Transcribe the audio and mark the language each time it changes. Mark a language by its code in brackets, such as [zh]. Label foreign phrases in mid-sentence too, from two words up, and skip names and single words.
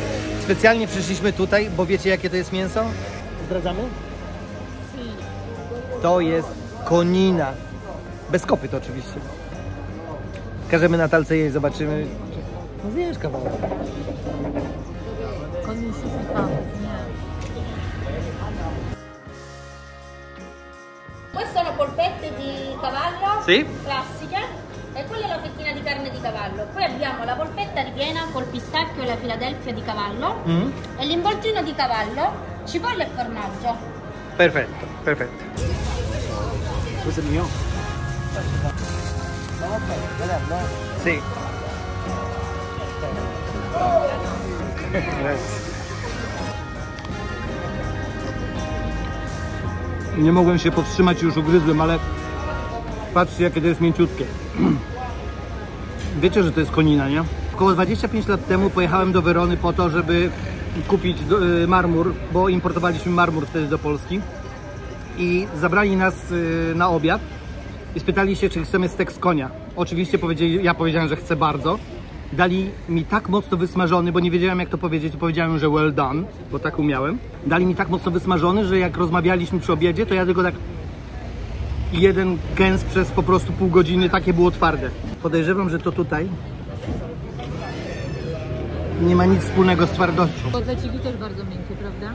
[pl] Specjalnie przyszliśmy tutaj, bo wiecie jakie to jest mięso? Zdradzamy? To jest konina. Bez kopyt oczywiście. Każemy na talce jej, zobaczymy. No zjesz kawałek. Koń musi wypałek, nie. [it] Queste sono polpette di cavallo Sì. classiche e quella è la fettina di carne di cavallo. Poi abbiamo la polpetta ripiena col pistacchio e la Philadelphia di cavallo e l'involtino di cavallo, cipolla e formaggio. Perfetto, perfetto. Questo è mio. Sì. Grazie. [pl] Nie mogłem się powstrzymać, już ugryzłem, ale patrzcie jakie to jest mięciutkie. Wiecie, że to jest konina, nie? Około 25 lat temu pojechałem do Werony po to, żeby kupić marmur, bo importowaliśmy marmur wtedy do Polski. I zabrali nas na obiad i spytali się, czy chcemy stek z konia. Oczywiście ja powiedziałem, że chcę bardzo. Dali mi tak mocno wysmażony, bo nie wiedziałem jak to powiedzieć, powiedziałem, że [en] well done, [pl] bo tak umiałem. Dali mi tak mocno wysmażony, że jak rozmawialiśmy przy obiedzie, to ja tylko tak jeden kęs przez po prostu pół godziny, takie było twarde. Podejrzewam, że to tutaj nie ma nic wspólnego z twardością. Kotleciki też bardzo miękkie, prawda?